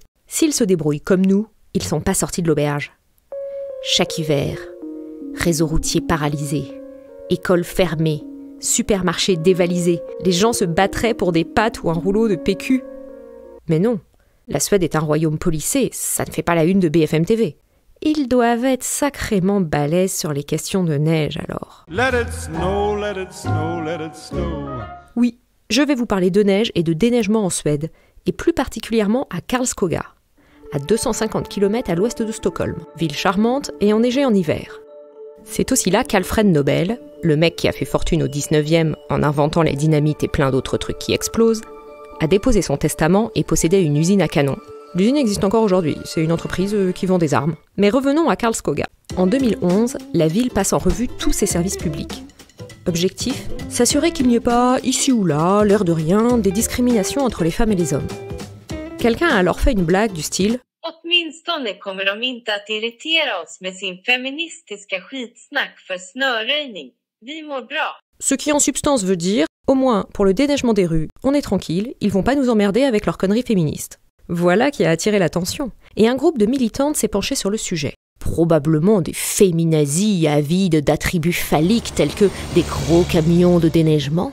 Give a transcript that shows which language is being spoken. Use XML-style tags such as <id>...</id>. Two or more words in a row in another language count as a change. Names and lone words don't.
<fr>S'ils se débrouillent comme nous, ils sont pas sortis de l'auberge. Chaque hiver, réseau routier paralysé, écoles fermées, supermarchés dévalisés, les gens se battraient pour des pâtes ou un rouleau de PQ. Mais non, la Suède est un royaume policé, ça ne fait pas la une de BFM TV. Ils doivent être sacrément balèzes sur les questions de neige alors.</fr> <en>Let it snow, let it snow, let it snow.</en> <fr>Oui, je vais vous parler de neige et de déneigement en Suède, et plus particulièrement à Karlskoga, à 250 km à l'ouest de Stockholm, ville charmante et enneigée en hiver. C'est aussi là qu'Alfred Nobel, le mec qui a fait fortune au 19e en inventant les dynamites et plein d'autres trucs qui explosent, a déposé son testament et possédait une usine à canon. L'usine existe encore aujourd'hui, c'est une entreprise qui vend des armes. Mais revenons à Karlskoga. En 2011, la ville passe en revue tous ses services publics. Objectif, s'assurer qu'il n'y ait pas, ici ou là, l'air de rien, des discriminations entre les femmes et les hommes. Quelqu'un a alors fait une blague du style «</fr> <sv>Åtminstone kommer de inte att irritera oss med sin feministiska skitsnack för snöröjning. Vi mår bra. »</sv> <fr>Ce qui en substance veut dire, au moins pour le déneigement des rues, on est tranquille, ils vont pas nous emmerder avec leurs conneries féministes. Voilà qui a attiré l'attention. Et un groupe de militantes s'est penché sur le sujet. Probablement des féminazis avides d'attributs phalliques tels que des gros camions de déneigement.</fr>